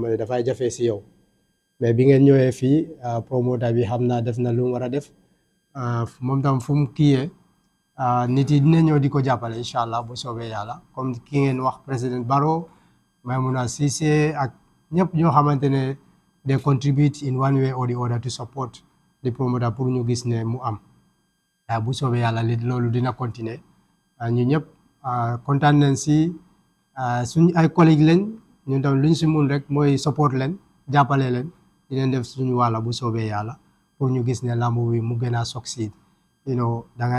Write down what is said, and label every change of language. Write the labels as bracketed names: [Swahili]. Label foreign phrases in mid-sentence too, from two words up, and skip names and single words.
[Wolof] ne dafay jafe si yow mais bi ngeen ñëwee fii promoteur bi xam naa def na lu mu war a def moom tam fu mu kiyee nit yi dina ñëw di ko jàppale [Arabic] incha allah [Wolof] bu soobee yàlla comme ki ngeen wax président Barrow Maimouna Ceesay ak ñëpp ñoo xamante ne [English] they contribute in one way or the other to support the promoter [Wolof] pour ñu gis ne mu am bu soobee yàlla loolu dina continuer ñu ñëpp kontaan nañ si suñ ay collègues lañ ñun tam luñ si mun rek mooy support leen jàppale leen di leen def suñu wàlla bu soobee yàlla pour ñu gis ne lamb bi mu gën a succeed da ngay